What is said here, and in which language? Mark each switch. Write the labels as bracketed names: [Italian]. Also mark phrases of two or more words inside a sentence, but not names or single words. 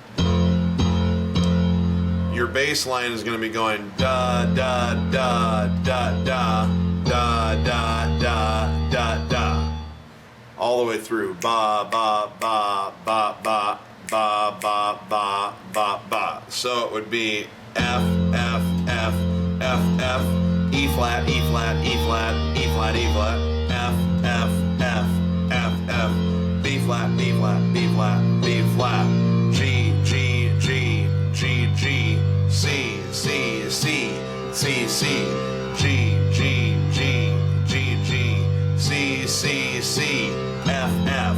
[English] Your bass line is going to be going da da da da da da da da da da all the way through ba ba ba ba ba ba ba ba ba ba. So it would be F F F F F E flat E flat E flat E flat E flat F F F F F B flat B flat B flat B flat G G G G G C C C C C G G G G G C C C F F.